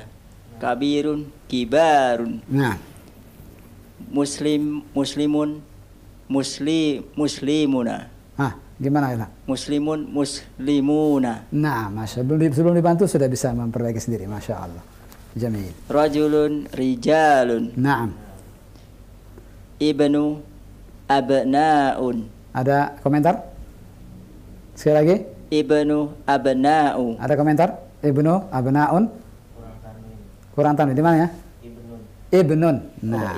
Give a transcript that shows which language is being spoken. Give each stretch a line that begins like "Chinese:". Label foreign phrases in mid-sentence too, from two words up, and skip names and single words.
Arabic: Kabirun, kibarun.
Indonesian: Nah.
Arabic: Muslimun, muslimuna.
Indonesian: Gimana Ilham?
Arabic: Muslimun, muslimuna.
Indonesian: Nah,
Arabic: masya Allah.
Indonesian: Sebelum dibantu sudah bisa memperbaiki sendiri,
Arabic: masya Allah. Jamil. Rajulun, rijalun. Naam. Ibnu, abnaun.
Indonesian: Ada komentar? Sekali lagi.
Arabic: Ibnu, abna'u.
Indonesian: Ada komentar?
Arabic: Ibnu, abnaun.
Indonesian: Kurang tanwin. Di mana ya?
Arabic: Ibnun. Nah.